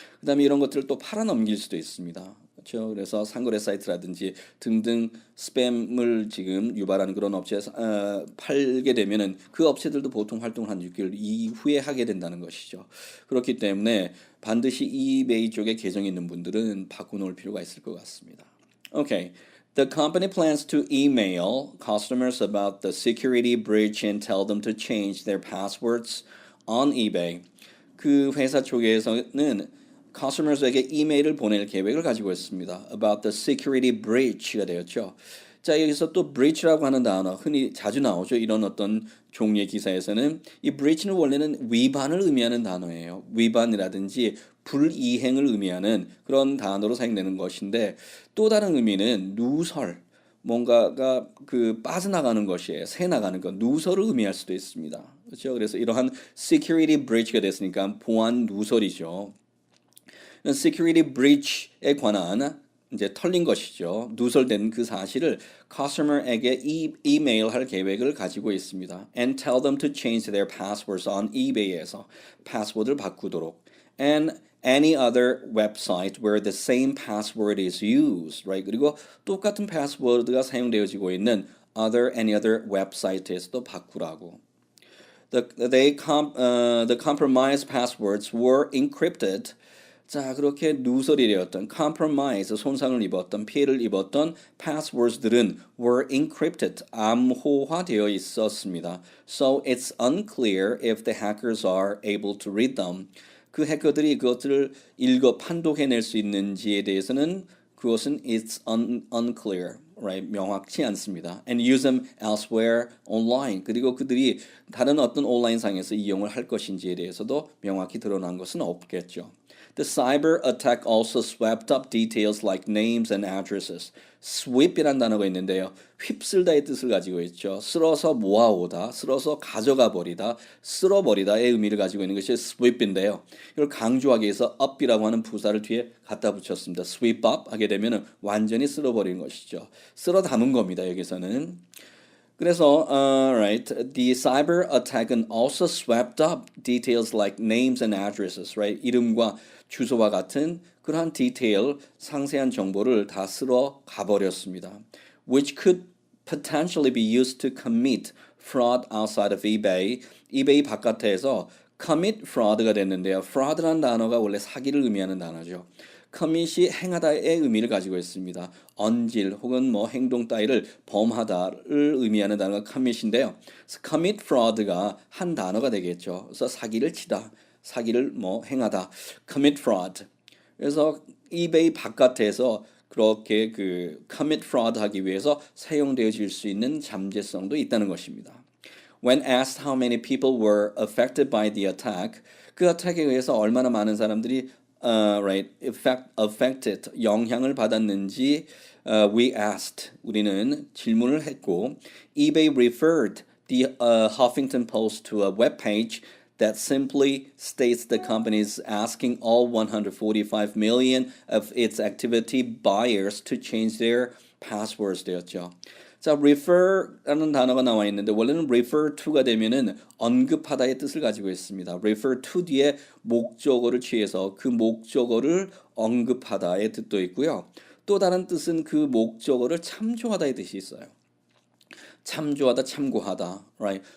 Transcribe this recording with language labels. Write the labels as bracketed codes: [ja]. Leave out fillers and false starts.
[ko] 그다음에 이런 것들을 또 팔아넘길 수도 있습니다. 그렇죠. 그래서 상거래 사이트라든지 등등 스팸을 지금 유발하는 그런 업체에서 팔게 되면은 그 업체들도 보통 활동을 한 6개월 이후에 하게 된다는 것이죠. 그렇기 때문에 반드시 이베이 쪽에 계정 있는 분들은 바꿔놓을 필요가 있을 것 같습니다. [en] Okay. The company plans to email customers about the security breach and tell them to change their passwords on eBay. [ko] 그 회사 쪽에서는 customers에게 이메일을 보낼 계획을 가지고 있습니다. [en] About the security breach가 [ko] 되었죠. 자, 여기서 또 breach라고 하는 단어 흔히 자주 나오죠. 이런 어떤 종류의 기사에서는 이 breach는 원래는 위반을 의미하는 단어예요. 위반이라든지 불이행을 의미하는 그런 단어로 사용되는 것인데 또 다른 의미는 누설, 뭔가가 그 빠져나가는 것이에요. 새 나가는 것, 누설을 의미할 수도 있습니다. 그렇죠? 그래서 이러한 security breach가 됐으니까 보안 누설이죠. security breach에 관한 이제 털린 것이죠. 누설된 그 사실을 customer에게 이메일할 계획을 가지고 있습니다. [en] And tell them to change their passwords on eBay에서 [ko] 패스워드를 바꾸도록. [en] And any other website where the same password is used, right? [ko] 그리고 똑같은 패스워드가 사용되어지고 있는 [en] any other website [ko] 에서도 바꾸라고. [en] The compromised passwords were encrypted. [ko] 자, 그렇게 누설이 되었던 compromise, 손상을 입었던 피해를 입었던 passwords들은 [en] were encrypted, [ko] 암호화되어 있었습니다. [en] So it's unclear if the hackers are able to read them. [ko] 그 해커들이 그것들을 읽어 판독해낼 수 있는지에 대해서는 그것은 [en] it's unclear, right? [ko] 명확치 않습니다. [en] And use them elsewhere online. [ko] 그리고 그들이 다른 어떤 온라인상에서 이용을 할 것인지에 대해서도 명확히 드러난 것은 없겠죠. [en] The cyber attack also swept up details like names and addresses. [ko] sweep이라는 단어가 있는데요. 휩쓸다의 뜻을 가지고 있죠. 쓸어서 모아오다, 쓸어서 가져가 버리다, 쓸어버리다의 의미를 가지고 있는 것이 sweep인데요. 이걸 강조하기 위해서 up이라고 하는 부사를 뒤에 갖다 붙였습니다. sweep up 하게 되면 완전히 쓸어버리는 것이죠. 쓸어 담은 겁니다. 여기서는. 그래서, [en] right, the cyber attack은 also swept up details like names and addresses, right? [ko] 이름과 주소와 같은 그러한 디테일, 상세한 정보를 다 쓸어 가버렸습니다. [en] Which could potentially be used to commit fraud outside of eBay. [ko] eBay 바깥에서 commit fraud가 됐는데요. fraud라는 단어가 원래 사기를 의미하는 단어죠. commit이 행하다의 의미를 가지고 있습니다. 언질 혹은 뭐 행동 따위를 범하다를 의미하는 단어가 commit인데요. commit fraud가 한 단어가 되겠죠. 그래서 사기를 치다, 사기를 뭐 행하다, commit fraud. 그래서 eBay 바깥에서 그렇게 그 commit fraud 하기 위해서 사용되어질 수 있는 잠재성도 있다는 것입니다. [en] When asked how many people were affected by the attack, [ko] 그 attack에 의해서 얼마나 많은 사람들이 [en] right, affected, [ko] 영향을 받았는지 [en] we asked, [ko] 우리는 질문을 했고 [en] eBay referred the Huffington Post to a web page that simply states the company is asking all 145 million of its activity buyers to change their passwords [ko] 되었죠. 자, refer라는 단어가 나와 있는데 원래는 refer to가 되면은 언급하다의 뜻을 가지고 있습니다. refer to 뒤에 목적어를 취해서 그 목적어를 언급하다의 뜻도 있고요. 또 다른 뜻은 그 목적어를 참조하다의 뜻이 있어요. 참조하다, 참고하다, right?